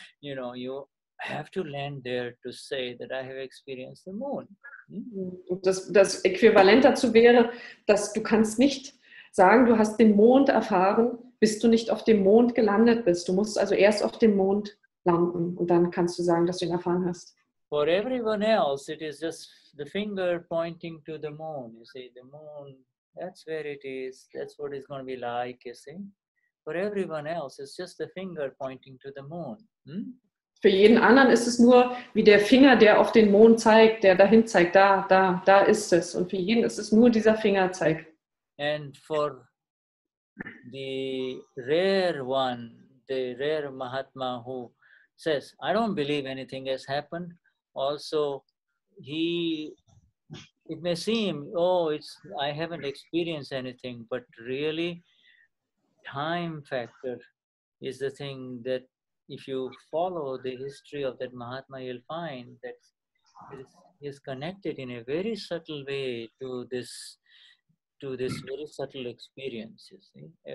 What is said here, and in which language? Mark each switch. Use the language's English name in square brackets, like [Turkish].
[English] You know, you have to land there to say that I have experienced the moon. [German] Das Äquivalent dazu wäre, dass du kannst nicht sagen, du hast den Mond erfahren, bis du nicht auf dem Mond gelandet bist. Du musst also erst auf dem Mond landen und dann kannst du sagen, dass du ihn erfahren hast. [English] For everyone else, it is just the finger pointing to the moon. You see, the moon, that's where it is. That's what it's going to be like, you see. For everyone else, it's just the finger pointing to the moon. [German] Für jeden anderen ist es nur wie der Finger, der auf den Mond zeigt, der dahin zeigt, da ist es. Und für jeden ist es nur dieser Fingerzeig. [English] And for the rare one, the rare Mahatma who says, I don't believe anything has happened, also it may seem, I haven't experienced anything, but really time factor is the thing that if you follow the history of that Mahatma, you'll find that it is connected in a very subtle way to this very subtle experience, you see.